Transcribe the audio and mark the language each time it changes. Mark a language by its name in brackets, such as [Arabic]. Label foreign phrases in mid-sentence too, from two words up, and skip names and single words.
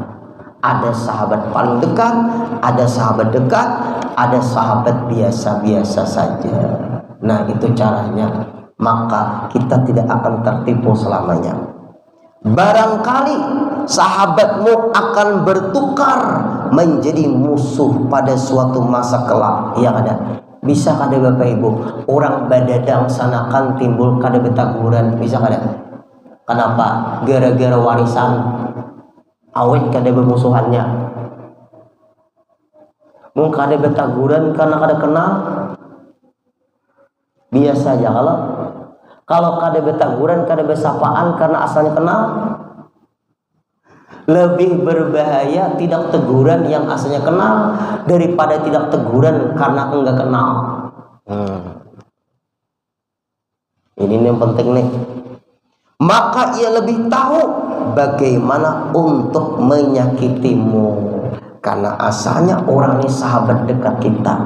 [Indonesian] Ada sahabat paling dekat, ada sahabat dekat, ada sahabat biasa-biasa saja. Nah, itu caranya. Maka kita tidak akan tertipu selamanya. Barangkali sahabatmu akan bertukar menjadi musuh pada suatu masa kelak. Yang ada, [Banjar] bisa kada Bapak Ibu, orang badadang sanakan timbul kada betaguran, bisa kada? Kenapa? Gara-gara warisan awet kada bermusuhannya. Mungkin kada betaguran karena kada kenal. Biasa aja kalau kada betaguran, kada bersapaan karena asalnya kenal. [Indonesian] Lebih berbahaya tidak teguran yang asalnya kenal daripada tidak teguran karena enggak kenal. Ini yang penting nih. Maka ia lebih tahu bagaimana untuk menyakitimu, karena asalnya orang ini sahabat dekat kita.